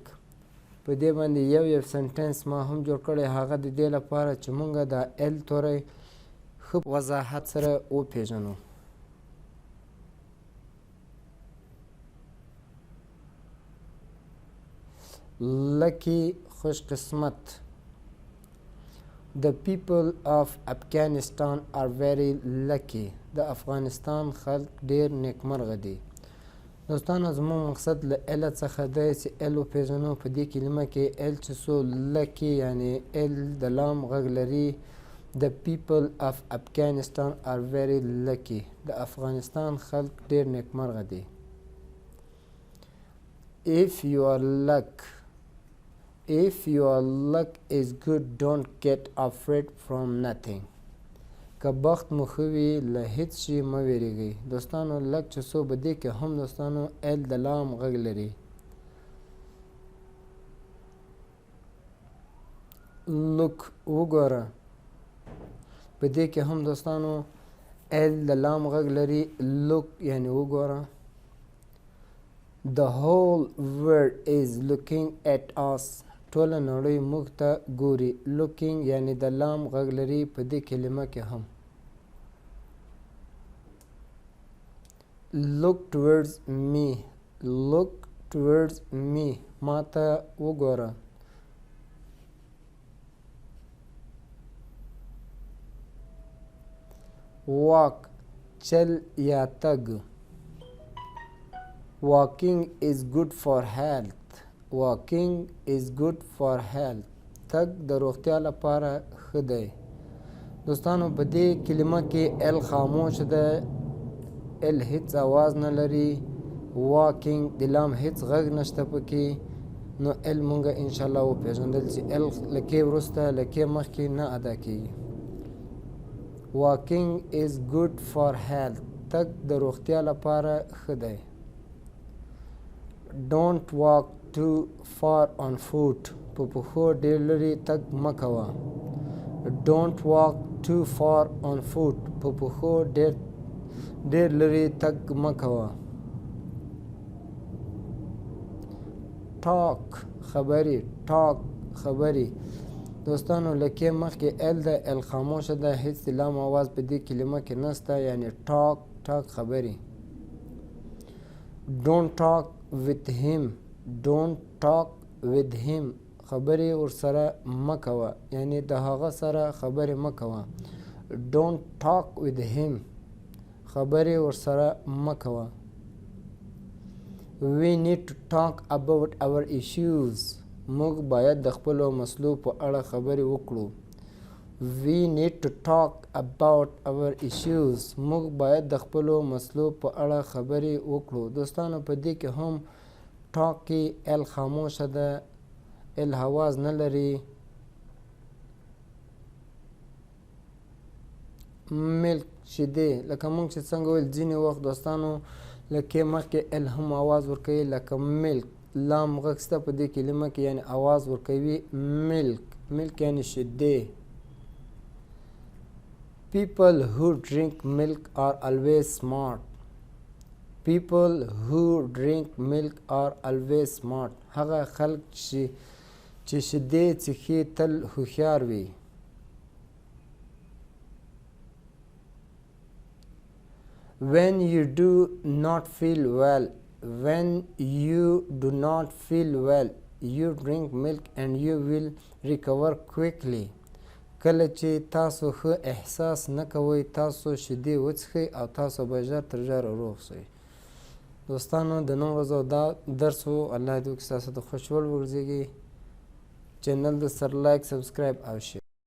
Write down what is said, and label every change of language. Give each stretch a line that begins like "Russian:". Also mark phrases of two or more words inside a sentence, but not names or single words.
Pashto: په دې باندې یو سنټنس ما هم جوړ کړی، هغه د دې لپاره چې مونږ د ال توری ښه وضاحت سره وپېژنو. لکې خوش قسمت.
English: The people of Afghanistan are very lucky.
Pashto: د افغانستان خلک ډیر نیکمرغه دي. دوستانو، زموږ مقصد له ال څخه دی چې ال وپېژنو. په دې کلمه کې ال چې څو لکې یعنی ال د لام غږ لري.
English: The people of Afghanistan are very lucky.
Pashto: د افغانستان خلک ډیر نیکمرغه دي.
English: If your luck is good, don't get afraid from nothing.
Pashto: که بخت مو ښه وي، له هیڅ شي مه ویرېږئ. دوستانو، لک چې څو په دې کې هم دوستانو ال د لام غږ لري. لوک وګوره، په دې کې هم دوستانو ال د لام غږ لري. لوک یعنی وګوره.
English: The whole world is looking at us.
Pashto: ټوله نړۍ موږ ته ګوري. looking یعنی د لام غږ لري په دې کلمه کې هم.
English: look towards me. look towards me.
Pashto: ما ته وګوره. walk چل یا تګ.
English: walking is good for health. walking is good for health.
Pashto: تګ د روغتیا لپاره ښه دی. دوستانو، په دې کلمه کې ال خاموش ده، ال هیڅ آواز نه لري. walking د لام هیڅ غږ نشته پکې. نو ال مونږه انشاءالله وپېژندل چې ال لکې وروسته لکې مخکې نه ادا کیږي.
English: walking is good for health.
Pashto: تګ د روغتیا لپاره ښه دی.
English: don't walk too far on foot.
Pashto: په پښو ډیر لرې تګ مه کوه.
English: don't walk too far on foot.
Pashto: په پښو ډیر لرې تګ مه کوه. talk خبرې، talk خبرې. دوستانو، لکې مخکې ال ده، ال خاموشه ده، هیڅ لام آواز په دې کلمه کې نشته. یعنی talk خبرې.
English: don't talk with him. don't talk with him.
Pashto: خبرې ورسره مه کوه، یعنی د هغه سره خبرې مه کوه.
English: don't talk with him.
Pashto: خبرې ورسره مه کوه.
English: we need to talk about our issues.
Pashto: موږ باید د خپلو مسلو په اړه خبرې وکړو.
English: we need to talk about our issues.
Pashto: موږ باید د خپلو مسلو په اړه خبرې وکړو. دوستانو، په دې کې هم ټاک کې ال خاموشه ده، ال حواز نه لري. ملک شیدې، لکه موږ چې څنګه ویل ځینې وخت دوستانو لکه مخکې ال هم آواز ورکوي، لکه ملک لام غږ شته په دې کلمه کې، یعنې آواز ورکوي ملک. ملک یعنې شیدې.
English: People who drink milk are always smart. People who drink milk are always smart.
Pashto: هغه خلک چې شیدې څښي تل هوښیار وي.
English: When you do not feel well, when you do not feel well, you drink milk and you will recover quickly.
Pashto: کله چې تاسو ښه احساس نه کوئ تاسو شیدې وڅښئ او تاسو به ژر تر ژره روغ شئ. دوستانو د نن ورځو دا درس و. الله دې وکړي ستاسو د خوښ وړ وګرځېږي. چینل د سره لایک، سبسکرایب او شیر.